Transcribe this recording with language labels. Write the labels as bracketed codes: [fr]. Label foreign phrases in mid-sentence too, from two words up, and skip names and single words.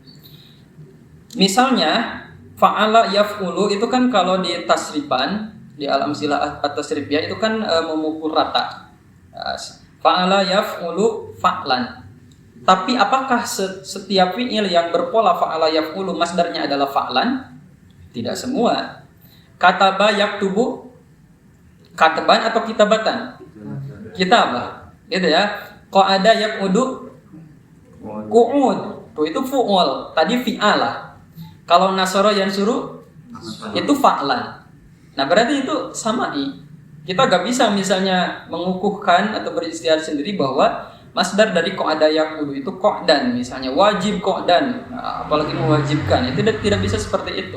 [id] Misalnya [ar] فعل يفعل [id] itu kan kalau di tasrifan, di [ar] الأمثلة التصريفية [id] itu kan memukul rata. [ar] فعل يفعل فعلا. [id] Tapi apakah setiap fi'il yang berpola [ar] فعل يفعل [id] masdarnya adalah fa'lan? Tidak semua. [ar] كتب يكتب, كتبا atau كتابة? [id] Kitabah. Gitu ya. [ar] قعد يقعد، قعود. [id] Tuh itu fu'ul. Tadi fi'ala. Kalau [ar] نصر ينصر [id] itu fa'lan. Nah, berarti itu sama'i. Kita gak bisa misalnya mengukuhkan atau beristihad sendiri bahwa masdar dari [ar] قعد يقعد [id] itu qa'dan, misalnya wajib qa'dan, apalagi mewajibkan, itu tidak bisa seperti itu.